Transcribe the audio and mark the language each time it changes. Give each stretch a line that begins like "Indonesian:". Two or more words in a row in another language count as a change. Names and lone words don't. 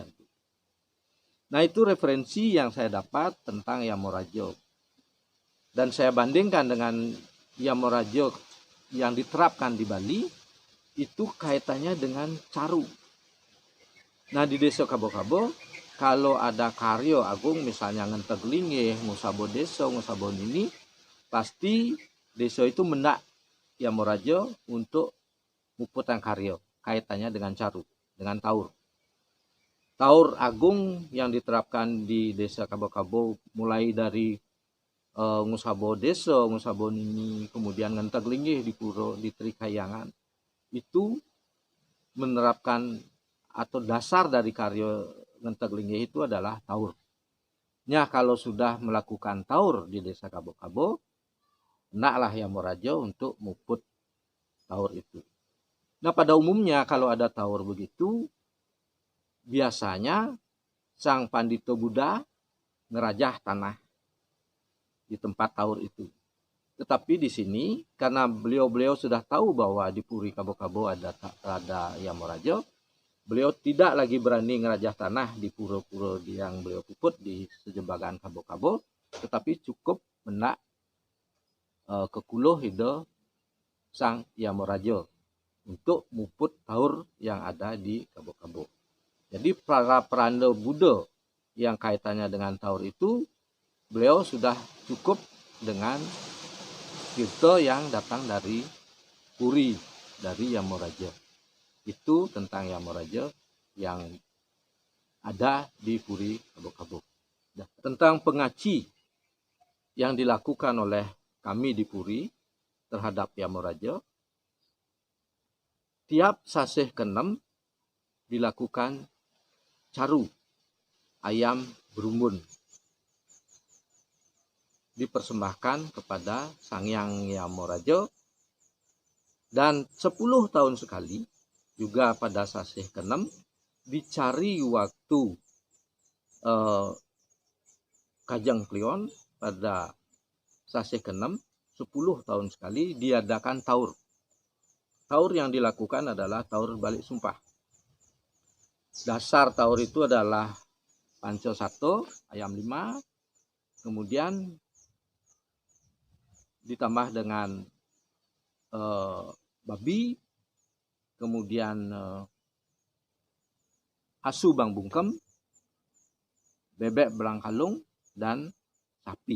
Indonesian: Nah, itu referensi yang saya dapat tentang Yamorajo. Dan saya bandingkan dengan Yamorajo yang diterapkan di Bali, itu kaitannya dengan caru. Nah, di desa Kabo-Kabo, kalau ada karyo agung, misalnya
Balinese: ngenteg linggih, ngusabo deso, ngusabo nini,
Indonesian: pasti desa itu mendak Yamorajo untuk
Balinese: muputang karyo,
Indonesian: kaitannya dengan caru, dengan taur. Taur agung yang diterapkan di desa Kabo-Kabo mulai dari
Balinese: ngusabo deso, ngusabo nini,
Indonesian: kemudian
Balinese: ngenteg linggih
Indonesian: di puro, di Trikayangan, itu menerapkan atau dasar dari
Balinese: karyo ngenteg linggih
Indonesian: itu adalah taur. Nah, kalau sudah melakukan taur di desa Kabo-Kabo, naklah Yamorajo untuk muput taur itu. Nah, pada umumnya kalau ada taur begitu, biasanya sang Pandito Buddha ngerajah tanah di tempat taur itu. Tetapi di sini karena beliau sudah tahu bahwa di Puri Kabo-Kabo ada Yamorajo, beliau tidak lagi berani ngerajah tanah di pura-pura yang beliau puput di sejembagan Kabo-Kabo, tetapi cukup menak ke
Balinese: kulo hido
Indonesian: sang Yamorajo untuk muput taur yang ada di Kabo-Kabo. Jadi para peranda Buddha yang kaitannya dengan taur itu, beliau sudah cukup dengan tirta yang datang dari Puri, dari Yamorajo. Itu tentang Yamorajo yang ada di Puri Kabo-Kabo. Nah, tentang pengaci yang dilakukan oleh kami di Puri terhadap Yamorajo, tiap sasih ke-6 dilakukan
Balinese: caru ayam berumbun,
Indonesian: dipersembahkan kepada Sang Hyang Yamorajo, dan 10 tahun sekali juga pada sasih ke-6 dicari waktu Kajang Klion pada sasih ke-6 10 tahun sekali diadakan taur. Taur yang dilakukan adalah
Balinese: taur balik sumpah.
Indonesian: Dasar taur itu adalah panco 1, ayam 5, kemudian ditambah dengan babi, kemudian
Balinese: asu bang bungkem, bebek belang kalung,
Indonesian: dan sapi.